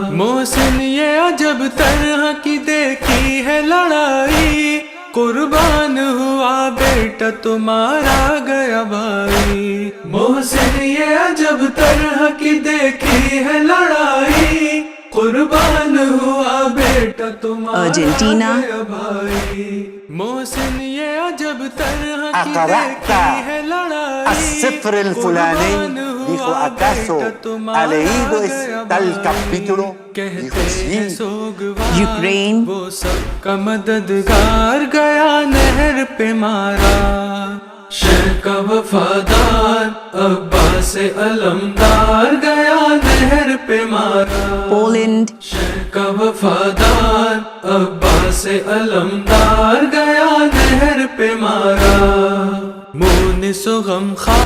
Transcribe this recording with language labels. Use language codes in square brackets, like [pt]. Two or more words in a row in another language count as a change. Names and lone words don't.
[ur] محسن دیکھی ہے لڑائی قربان ہوا بیٹا تمہارا گیا بھائی محسن یہ عجب طرح کی دیکھی ہے لڑائی قربان ہوا بیٹا تمہارا ارجنٹینا گیا بھائی محسن یہ عجب طرح کی [ar] ¿Aqara'ta [ur] دیکھی ہے لڑائی [ar] السفر الفلاني? [es] Dijo, ¿acaso ha leído tal capítulo? Dijo, sí. [ur] یوکرین وہ سب کا مددگار گیا نہر پہ مارا شہ کا وفادار عباس علمدار گیا نہر پہ مارا پولینڈ شہ کا وفادار عباس علمدار گیا نہر پہ مارا مونس و غمخوار